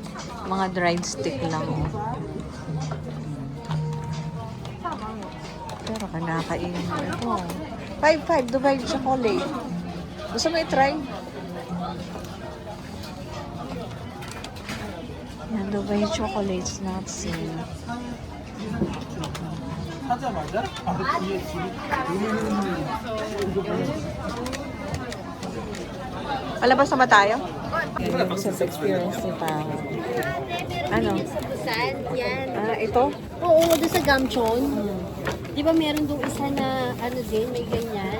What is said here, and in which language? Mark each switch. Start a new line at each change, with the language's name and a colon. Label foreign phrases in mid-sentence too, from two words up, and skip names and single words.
Filipino: Mga dried stick lang oh. Pero kanakainin mo ito. 5-5 Dubai chocolate. Gusto mo i-try? Yan, Dubai chocolates not seen.
Korean: 하자마자 바로 뒤에 집이
Filipino: Palabas na ba tayo? Sa experience ni Pao. Ano? Sa Busan, yan. Ito? Oo, doon sa Gamchon. Di ba meron doon isa na ano din, may ganyan?